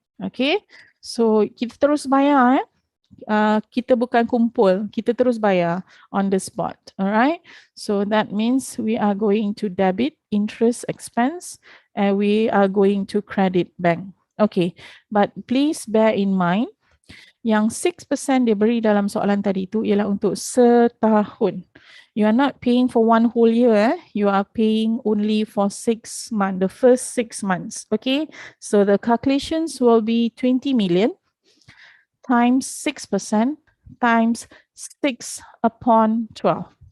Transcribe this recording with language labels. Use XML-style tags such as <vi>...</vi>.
<ms>Okay, so kita terus bayar kita bukan kumpul, kita terus bayar</ms> <en>on the spot. Alright, so that means we are going to debit interest expense and we are going to credit bank. Okay, but please bear in mind</en> <ms>yang 6% dia beri dalam soalan tadi itu ialah untuk setahun.</ms> <en>You are not paying for one whole year. You are paying only for 6 months, the first 6 months. Okay. So the calculations will be 20 million times 6% times 6 upon 12.</en>